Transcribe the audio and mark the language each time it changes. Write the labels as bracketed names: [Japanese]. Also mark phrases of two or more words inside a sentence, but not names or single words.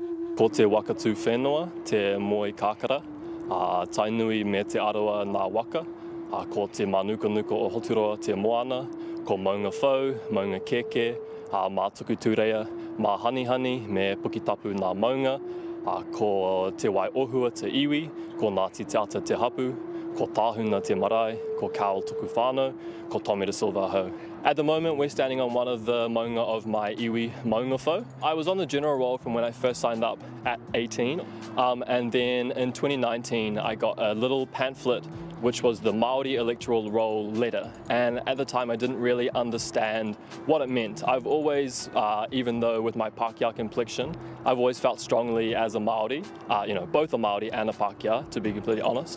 [Māori] Ko te wakatū whenua, te moi kakara, tainui me te aroa nā waka, ko te manuka o Hoturoa, te moana, ko maunga whau, maunga keke, mātuku tūrea, mā hanihani me pukitapu nā maunga, ko te wai ohua te iwi, ko Ngāti Te Ata te hapu, ko tāhuna te marae, ko Kaol tuku whānau, ko Tommy de Silva hau. [English] At the moment, we're standing on one of the maunga of my [Māori] iwi maunga whau. [English] I was on the general roll from when I first signed up at 18, and then in 2019, I got a little pamphlet which was the Māori electoral roll letter. And at the time, I didn't really understand what it meant. I've always, even though with my Pākehā complexion, I've always felt strongly as a Māori, both a Māori and a Pākehā, to be completely honest.